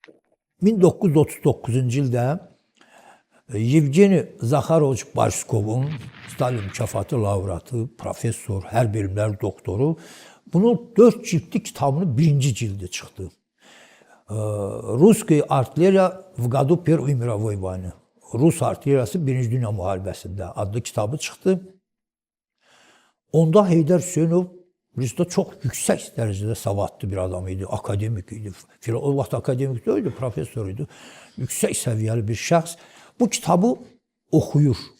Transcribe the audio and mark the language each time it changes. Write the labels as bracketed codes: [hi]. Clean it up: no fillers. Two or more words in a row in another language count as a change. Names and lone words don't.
[az] 1939-cu ildə Yevgeni Zaxaroviç Barskovun Stalin mükafatı laureatı, professor, hərb elmləri doktoru bunun 4 cildli kitabının 1-ci cildi çıxdı. [ru] Русская артиллерия в году Первой мировой войны. [az] Rus artilleriyası 1-ci Dünya müharibəsində adlı kitabı çıxdı. Onda Heydər Hüseynov Rusda çox yüksək dərəcədə savadlı bir adam idi, akademik idi. O vaxt akademik deyildi, professor idi. Yüksək səviyyəli bir şəxs bu kitabı oxuyur.